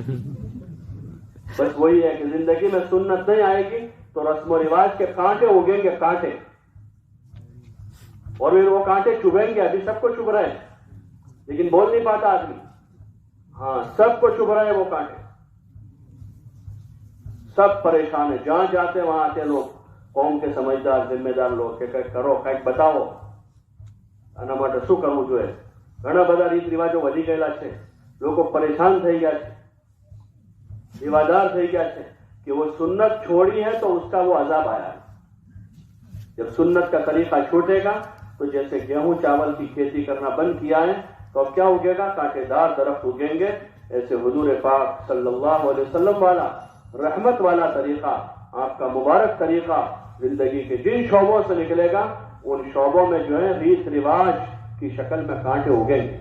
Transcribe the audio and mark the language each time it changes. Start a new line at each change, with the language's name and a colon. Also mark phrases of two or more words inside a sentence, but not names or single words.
Urdu: بس وہی ہے کہ زندگی میں سنت نہیں آئے گی تو رسم و رواج کے کانٹے اگیں گے، کانٹے، اور پھر وہ کانٹے چبھیں گے۔ ابھی سب کو چبھ رہے ہیں لیکن بول نہیں پاتا آدمی۔ ہاں، سب کو چبھ رہے ہیں وہ کانٹے، سب پریشان ہیں، جہاں جاتے وہاں آتے لوگ، قوم کے سمجھدار ذمہ دار لوگ کہ کرو
Gujarati: કંઈક બતાવો આના માટે શું કરવું જોઈએ. ઘણા બધા રીત રિવાજો વધી ગયેલા છે, લોકો પરેશાન થઈ ગયા છે, دیوادار થઈ ગયા છે
Urdu: کہ وہ سنت چھوڑی ہے تو اس کا وہ عذاب آیا ہے۔ جب سنت کا طریقہ چھوٹے گا تو جیسے گیہوں چاول کی کھیتی کرنا بند کیا ہے تو اب کیا اگے گا؟ کانٹے دار درخت اگیں گے۔ ایسے حضور پاک صلی اللہ علیہ وسلم والا رحمت والا طریقہ، آپ کا مبارک طریقہ زندگی کے جن شعبوں سے نکلے گا ان شعبوں میں جو ہے ریت رواج کی شکل میں کانٹے اگیں گے۔